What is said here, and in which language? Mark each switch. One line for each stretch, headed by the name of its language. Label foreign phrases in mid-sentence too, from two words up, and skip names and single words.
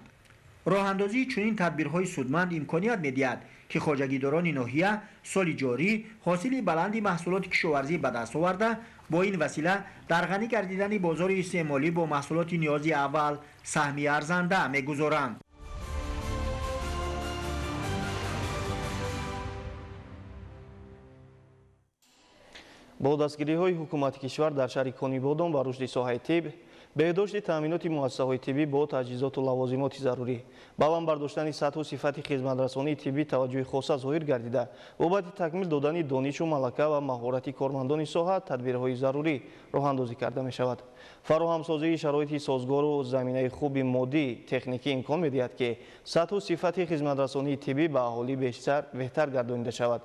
Tajik: роҳандозии чунин тадбирҳои судманд имконият медиҳад ки хоҷагидорони ноҳия соли ҷорӣ ҳосили баланди маҳсулоти кишоварзӣ ба даст оварда бо ин восита дар ғанӣ гардидани бозори истеъмолӣ бо маҳсулоти ниёзи аввал саҳми арзанда мегузоранд. бо дастгириҳои ҳукумати кишвар дар шаҳри Конибодом ва рушди соҳаи тиб, беҳдошт таъминоти муассисаҳои тиббӣ бо таҷҳизот ва лавозимоти зарурӣ, баланд бардоштани сатҳу сифати хизматрасонии тиббӣ таваҷҷӯҳи хоса зоҳир гардида, бобати такмил додани донишу малака ва маҳорати кормандони соҳа тадбирҳои зарури роҳандозӣ карда мешавад. фароҳамсозии шароити созгору заминаи хуби моддӣ техникӣ имкон медиҳад ки сатҳу сифати хизматрасонии тиббӣ ба аҳолӣ беҳтар гардонида шавад.